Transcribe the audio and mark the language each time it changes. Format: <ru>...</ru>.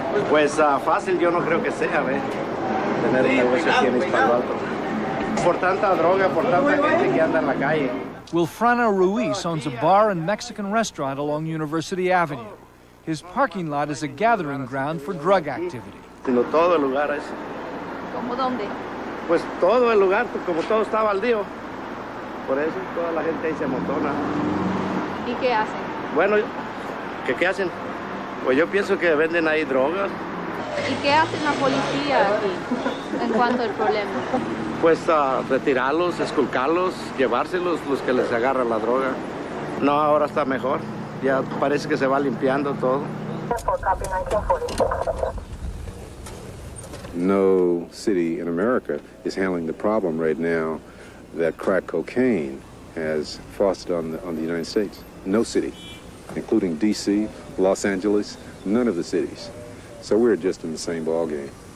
<es>Pues fácil yo no creo que sea, ¿ves? Tener un negocio aquí en East Palo Alto. Por tanta droga, por tanta gente que anda en la calle.</es> <en>Wilfrano Ruiz owns a bar and Mexican restaurant along University Avenue. His parking lot is a gathering ground for drug activity.</en> <es>Sino todo el lugar es. ¿Cómo dónde? Pues todo el lugar, como todo está baldío. Por eso toda la gente ahí se amontona. ¿Y qué hacen? Bueno, ¿qué hacen? Pues yo pienso que venden ahí drogas. ¿Y qué hace la policía aquí en cuanto al problema? Pues retirarlos, esculcarlos, llevárselos los que les agarran la droga. No, ahora está mejor. Ya parece que se va limpiando todo.</es> <en>No city in America is handling the problem right now that crack cocaine has fostered on the United States. No city, including DC, Los Angeles, none of the cities. So we're just in the same ball game.</en>